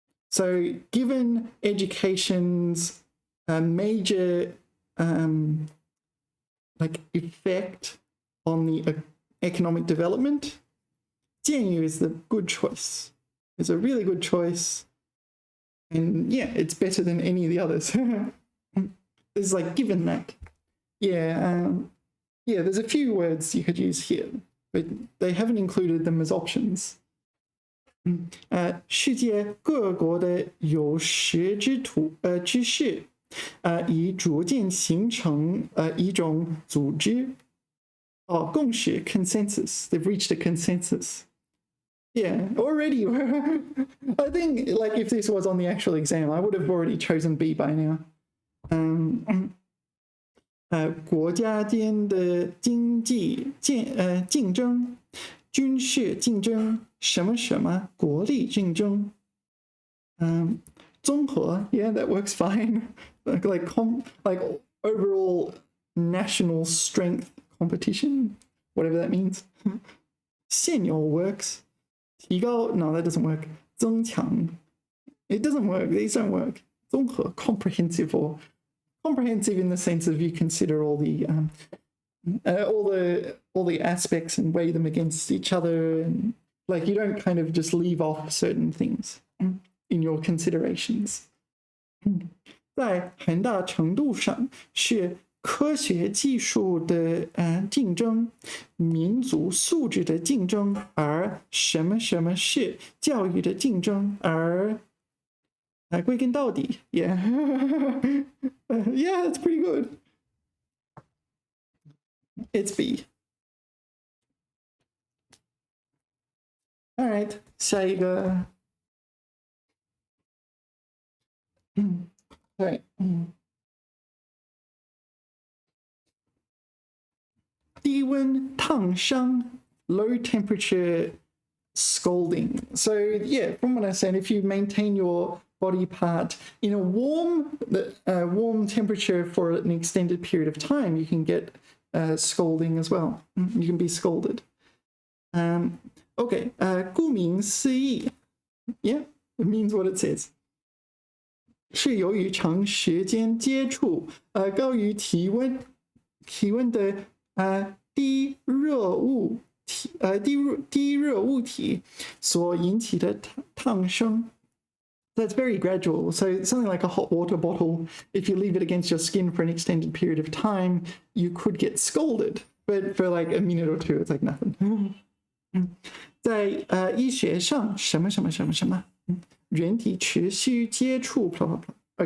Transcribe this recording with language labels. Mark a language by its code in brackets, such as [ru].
[en] So given education's major like effect on the economic development, 建议 is the good choice. It's a really good choice. And yeah, it's better than any of the others. It's like given that. Yeah, yeah, there's a few words you could use here, but they haven't included them as options. [zh] 世界各国的有识之士已逐渐形成一种组织共识 consensus. [en] They've reached a consensus. Yeah, already. I think like if this was on the actual exam, I would have already chosen B by now. [zh] 国家间的经济竞争，军事竞争，什么什么国力竞争，综合 [en] yeah, that works fine. like overall national strength competition, whatever that means. 现有 works. 提高 no, that doesn't work. 增强 it doesn't work. These don't work. 综合 comprehensive or comprehensive in the sense of you consider all the aspects and weigh them against each other, and like you don't kind of just leave off certain things. in your considerations. [zh] 在很大程度上是科学技术的竞争，民族素质的竞争，而什么什么是教育的竞争，而归根到底 ， [en] yeah， yeah, that's pretty good. It's B. All right, [zh] 下一个，对， [en] 低温烫伤 low temperature scalding. So yeah, from what I said, if you maintain your body part in a warm temperature for an extended period of time, you can get scalding as well. You can be scalded. Okay, 顾名思义 yeah, it means what it says. [zh] 是由于长时间接触高于体温的低热物体所引起的烫伤。 [en] That's very gradual. So something like a hot water bottle, if you leave it against your skin for an extended period of time, you could get scalded. But for like a minute or two, it's like nothing. [zh] 在医学上，什么什么什么什么，人体持续接触 blah blah blah.